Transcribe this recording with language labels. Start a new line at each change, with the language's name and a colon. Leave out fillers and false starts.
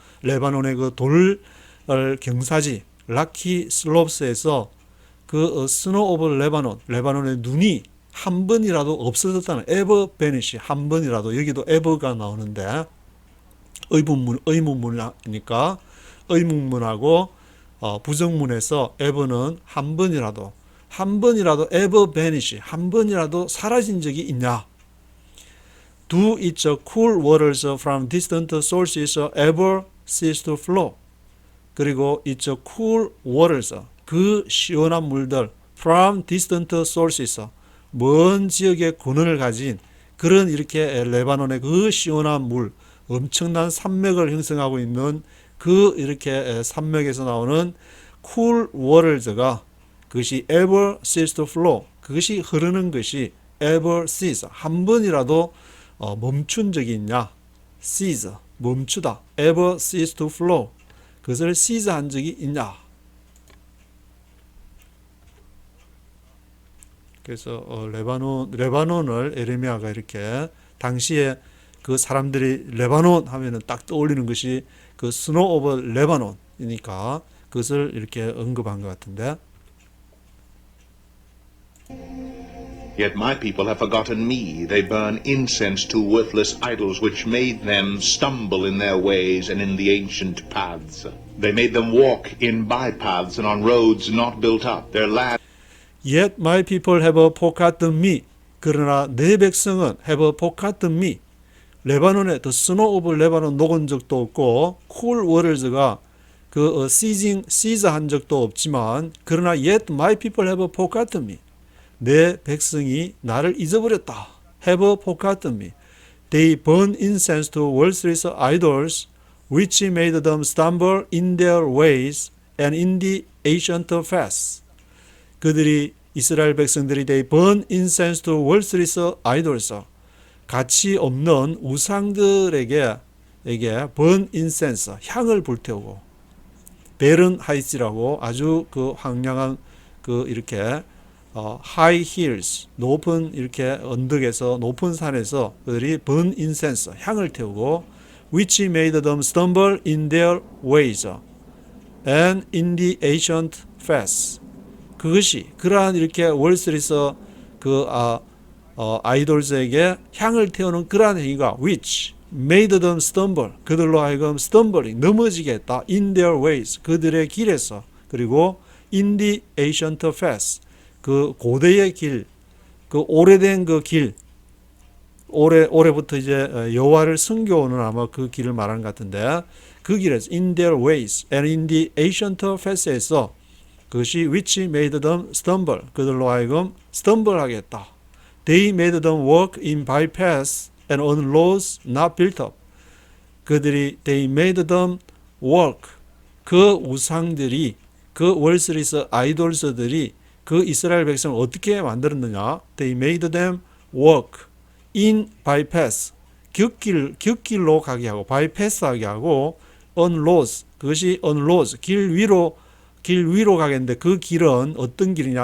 Korean: 레바논의 그 돌 경사지 락키 슬롭스에서 그 스노우 오브 레바논의 눈이 한 번이라도 없어졌다는
English: ever vanish
Korean: 한 번이라도 여기도 ever가 나오는데 의문문이니까 의문문하고 부정문에서 ever는 한 번이라도 ever vanish 한 번이라도 사라진 적이 있냐?
English: Do its cool waters from distant sources ever cease to flow?
Korean: 그리고
English: its cool waters
Korean: 그 시원한 물들
English: from distant sources
Korean: 먼 지역의 근원을 가진 그런 이렇게 레바논의 그 시원한 물 엄청난 산맥을 형성하고 있는 그 이렇게 산맥에서 나오는 cool waters가 그것이
English: ever cease to flow
Korean: 그것이 흐르는 것이 ever cease 한 번이라도 멈춘 적이 있냐 cease 멈추다 ever cease to flow 그것을 cease 한 적이 있냐 그래서 레바논을 에레미야가 이렇게 당시에 그 사람들이 레바논 하면은 딱 떠올리는 것이 그 스노우 오브 레바논이니까 그것을 이렇게 언급한 것 같은데
English: Yet my people have forgotten me. They burn incense to worthless idols, which made them stumble in their ways and in the ancient paths. They made them walk in bypaths and on roads not built up. Their land. Yet my people have forgotten me.
Korean: 그러나 내 백성은
English: have forgotten me.
Korean: 레바논에 the snow of 레바논 녹은 적도 없고 cool waters가 그 cease 한 적도 없지만 그러나
English: yet my people have forgotten me.
Korean: 내 백성이 나를 잊어버렸다.
English: have forgotten me. They burn incense to worthless idols, which made them stumble in their ways and in the ancient faiths.
Korean: 그들이 이스라엘 백성들이
English: they burn incense to worthless idols.
Korean: 가치 없는 우상들에게
English: burn incense
Korean: 향을 불태우고 베른 하이츠라고 아주 그 황량한 그 이렇게 high hills 높은 이렇게 언덕에서 높은 산에서 그들이 burn incense 향을 태우고
English: which made them stumble in their ways and in the ancient faiths.
Korean: 그것이 그러한 이렇게 월스리서 그 아이돌즈에게 향을 태우는 그러한 행위가
English: which made them stumble
Korean: 그들로 하여금 stumbling 넘어지게 했다.
English: in their ways 그들의 길에서 그리고 in the ancient paths
Korean: 그 고대의 길 그 오래된 그 길 올해부터 이제 여호와를 섬겨오는 아마 그 길을 말하는 것 같은데 그 길에서 in their ways and in the ancient paths에서 그것이
English: which made them stumble
Korean: 그들로 하여금 stumble 하게 했다.
English: They made them walk in bypaths and on roads not built up.
Korean: 그들이
English: they made them walk
Korean: 그 우상들이 그 월스리스 아이돌스들이 그 이스라엘 백성을 어떻게 만들었느냐?
English: They made them walk in bypaths
Korean: 곁길로 가게 하고 bypass 하게 하고 on roads 그것이 on roads 길 위로 가겠는데 그 길은 어떤 길이냐?